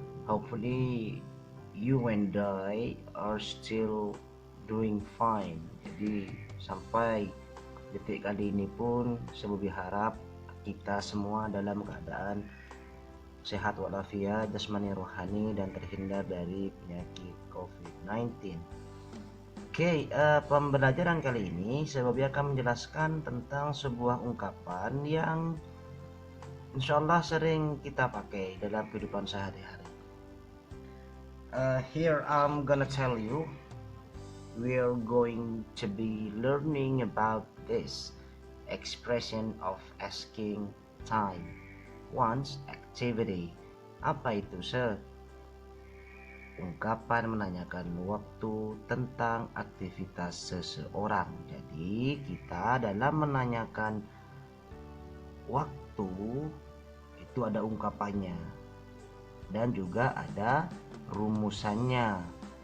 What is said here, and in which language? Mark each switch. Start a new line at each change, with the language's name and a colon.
English: Hopefully, you and I are still doing fine.
Indonesian: Jadi, sampai detik kali ini pun, saya berharap kita semua dalam keadaan sehat walafiat, jasmani rohani, dan terhindar dari penyakit COVID-19. Pembelajaran kali ini saya akan menjelaskan tentang sebuah ungkapan yang insya Allah sering kita pakai dalam kehidupan sehari-hari.
English: Here I'm gonna tell you, we're going to be learning about this expression of asking time, one's activity.
Indonesian: Apa itu, sir? Ungkapan menanyakan waktu tentang aktivitas seseorang. Jadi kita dalam menanyakan waktu itu ada ungkapannya dan juga ada rumusannya.